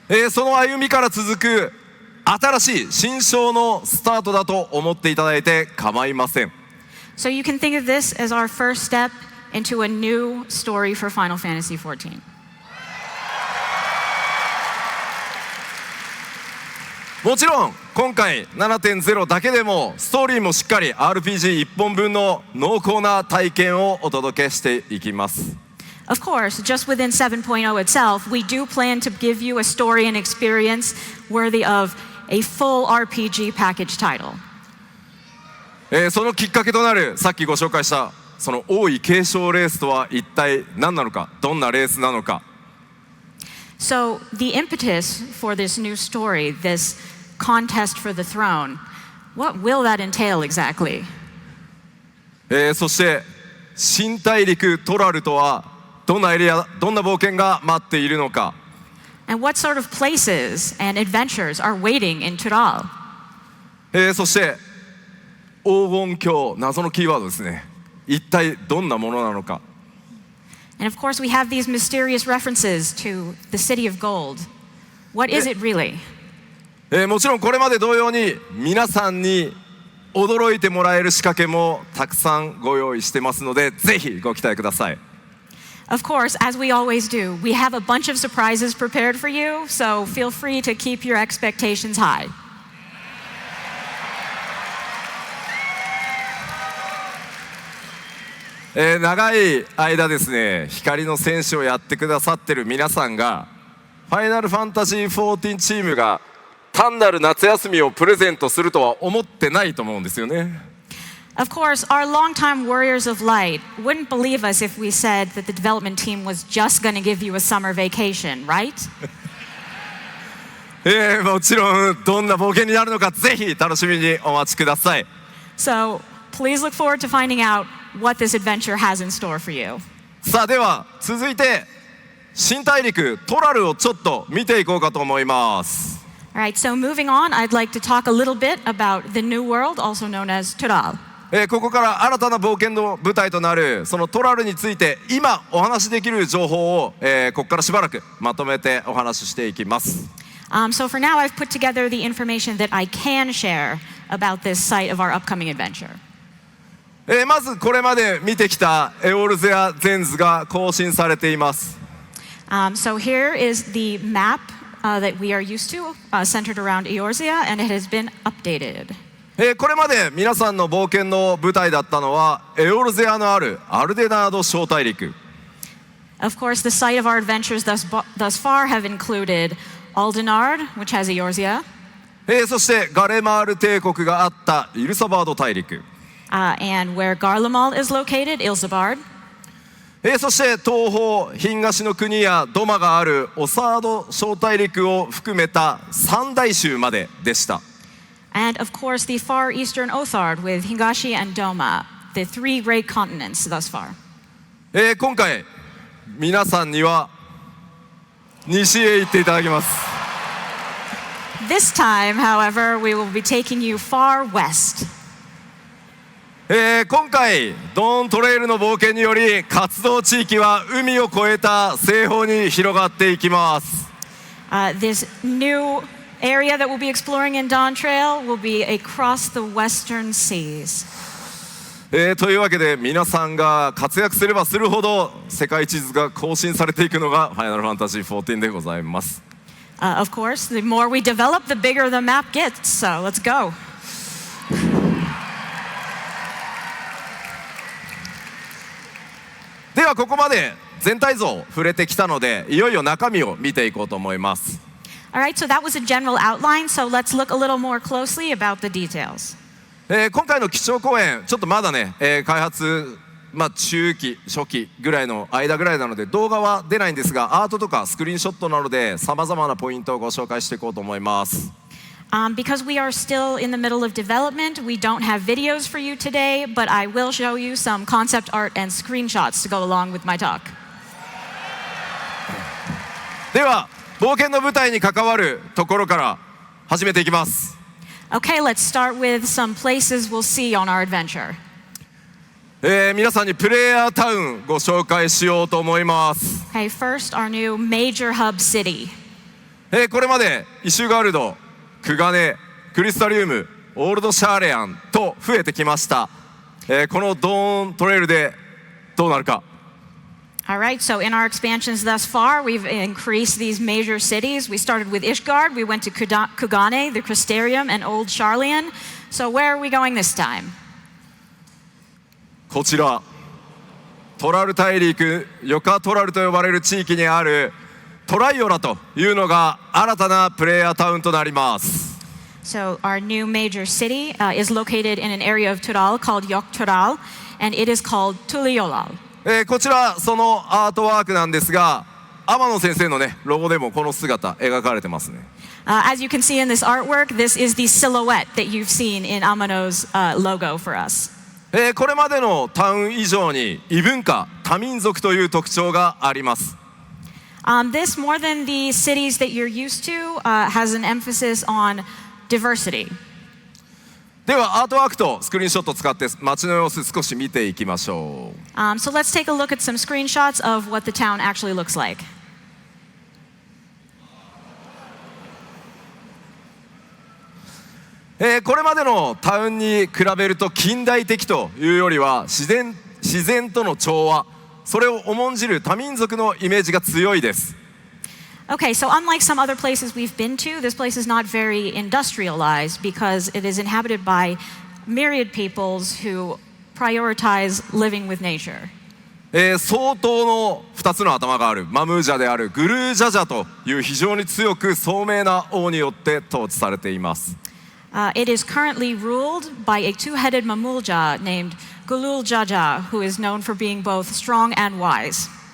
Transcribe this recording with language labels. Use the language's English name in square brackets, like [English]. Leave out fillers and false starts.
[Japanese] その歩みから続く新しい新章のスタートだと思っていただいて構いません。 [English] So you can think of this as our first step into a new story for Final Fantasy XIV. [Japanese] もちろん今回 7.0 だけでもストーリーもしっかり RPG1 本分の濃厚な体験をお届けしていきます。 [English] Of course, just within 7.0 itself, we do plan to give you a story and experience worthy of a full RPG package title. [Japanese] そのきっかけとなるさっきご紹介したその王位継承レースとは一体何なのか、どんなレースなのか。 [English] So the impetus for this new story, this contest for the throne, what will that entail exactly? [Japanese] そして新大陸トラルとはどんなエリア、どんな冒険が待っているのか。 [English] And what sort of places and adventures are waiting in Tural? [Japanese] そして黄金鏡、謎のキーワードですね。一体どんなものなのか。 [English] And of course, we have these mysterious references to the City of Gold. What is it really? [Japanese] もちろんこれまで同様に皆さんに驚いてもらえる仕掛けもたくさんご用意してますので、ぜひご期待ください。 [English] Of course, as we always do, we have a bunch of surprises prepared for you, so feel free to keep your expectations high. [Japanese] 長い間ですね、光の戦士をやってくださってる皆さんがファイナルファンタジー14チームが単なる夏休みをプレゼントするとは思ってないと思うんですよね。 [English] Of course, our longtime warriors of light wouldn't believe us if we said that the development team was just going to give you a summer vacation, right? [Japanese] もちろんどんな冒険になるのかぜひ楽しみにお待ちください。 [English] So please look forward to finding out what this adventure has in store for you. [Japanese] さあでは続いて新大陸トラルをちょっと見ていこうかと思います。 [English] All right, so moving on, I'd like to talk a little bit about the new world, also known as Tural. [Japanese] ここから新たな冒険の舞台となるそのトラルについて今お話しできる情報を、ここからしばらくまとめてお話ししていきます。 [English] So for now, I've put together the information that I can share about this site of our upcoming adventure. [Japanese] まずこれまで見てきたエオルゼア全図が更新されています。 [English] So here is the map that we are used to, centered around Eorzea, and it has been updated. [Japanese] これまで皆さんの冒険の舞台だったのはエオルゼアのあるアルデナード小大陸。 [English] Of course, the site of our adventures thus far have included Aldenard, which has Eorzea. [Japanese] そしてガレマール帝国があったイルサバード大陸。 [English] And where Garlemald is located, Ilsabard. [Japanese] そして東方東の国やドマがあるオサード小大陸を含めた三大州まででした。 [English] And of course, the far eastern Othard with Hingashi and Doma, the three great continents thus far. [Japanese] 今回皆さんには西へ行っていただきます。 [English] This time, however, we will be taking you far west. [Japanese] 今回ドーントレイルの冒険により活動地域は海を越えた西方に広がっていきます。 [English] This new area that we'll be exploring in Dawn Trail will be across the western seas. [Japanese] というわけで皆さんが活躍すればするほど世界地図が更新されていくのがファイナルファンタジー14でございます。 [English] Of course, the more we develop, the bigger the map gets. So let's go. [Japanese] ではここまで全体像を触れてきたので、いよいよ中身を見ていこうと思います。 [English] All right, so that was a general outline. So let's look a little more closely about the details. [Japanese] 今回の基調講演、ちょっとまだね、開発、中期、初期ぐらいの間ぐらいなので動画は出ないんですが、アートとかスクリーンショットなどでさまざまなポイントをご紹介していこうと思います。 [English] Because we are still in the middle of development, we don't have videos for you today, but I will show you some concept art and screenshots to go along with my talk. [Japanese] では冒険の舞台に関わるところから始めていきます。 [English] Okay, let's start with some places we'll see on our adventure. [Japanese] 皆さんにプレイヤータウンご紹介しようと思います。 [English] Okay, first, our new major hub city. [Japanese] これまでイシュガルド、クガネ、クリスタリウム、オールドシャーレアンと増えてきました。このドーントレイルでどうなるか。 [English] All right, so in our expansions thus far, we've increased these major cities. We started with Ishgard, we went to Kugane, the Crystarium, and Old Sharlayan. So where are we going this time? [Japanese] こちらトラル大陸ヨカトラルと呼ばれる地域にあるトライオラというのが新たなプレイヤータウンとなります。 [English] So our new major city is located in an area of Tural called Yok Tural, and it is called Tuliolal. [Japanese] こちらそのアートワークなんですが、天野先生のねロゴでもこの姿描かれてますね。 [English] As you can see in this artwork, this is the silhouette that you've seen in Amano's logo for us. [Japanese] これまでのタウン以上に異文化、多民族という特徴があります。 [English] This, more than the cities that you're used to, has an emphasis on diversity. [Japanese] ではアートワークとスクリーンショットを使って街の様子少し見ていきましょう。 [English] So let's take a look at some screenshots of what the town actually looks like. [Japanese] これまでのタウンに比べると近代的というよりは自然との調和、それを重んじる多民族のイメージが強いです。 [English] Okay, so unlike some other places we've been to, this place is not very industrialized because it is inhabited by myriad peoples who prioritize living with nature. [Japanese] 相当の2つの頭があるマムージャであるグルージャジャという非常に強く聡明な王によって統治されています。 [English] It is currently ruled by a two-headed Mamulja named Gulul Jaja, who is known for being both strong and wise.